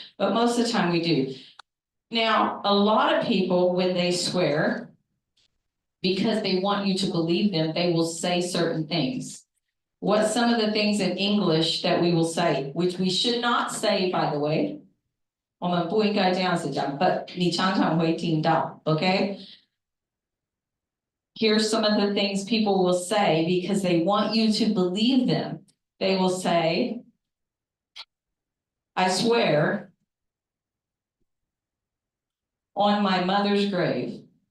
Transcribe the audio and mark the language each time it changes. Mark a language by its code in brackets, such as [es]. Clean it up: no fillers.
[en] But most of the time we do. Now, a lot of people, when they swear, because they want you to believe them, they will say certain things. What's some of the things in English that we will say, which we should not say, by the way? [zh] 我们不应该这样子讲, [en] but [zh] 你常常会听到, [en] okay? Here's some of the things people will say because they want you to believe them. They will say, I swear on my mother's grave.